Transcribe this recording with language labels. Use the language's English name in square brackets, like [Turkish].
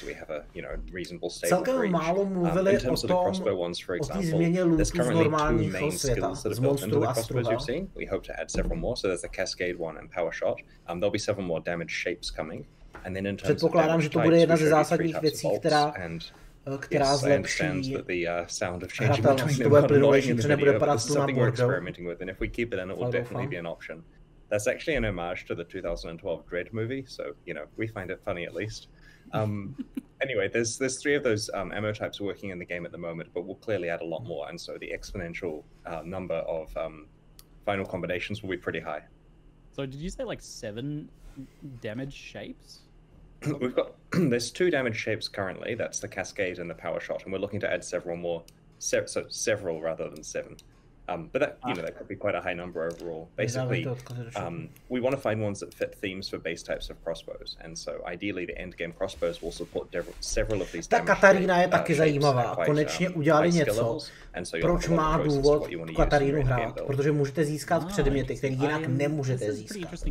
[English] So we have a reasonable stable for each. In terms of the crossbow ones, for example, there's currently 2 main skills that are built into the crossbows you've seen. We hope to add several more. So there's the Cascade one and Power Shot. There'll be several more damage shapes coming. And then in terms of damage types, we showed you 3 types of bolts, [Czech] která zlepší hratelnost, to bude plynuvější, protože nebude padat tu na bordou. [English] And if we keep it in, it will definitely be an option. That's actually an homage to the 2012 Dread movie, so we find it funny at least. Anyway, there's 3 of those ammo types working in the game at the moment, but we'll clearly add a lot more, and so the exponential number of final combinations will be pretty high. So did you say like 7 damage shapes? We've got there's 2 damage shapes currently. That's the Cascade and the Power Shot, and we're looking to add several more. So several rather than 7. But that that could be quite a high number overall. Basically, we want to find ones that fit themes for base types of crossbows, and so ideally the end game crossbows will support several of these. [Czech] Ta Katarína je taky zajímavá. Konečně udělali něco, proč má důvod Katarínu hrát, protože můžete získat předměty, které jinak nemůžete získat.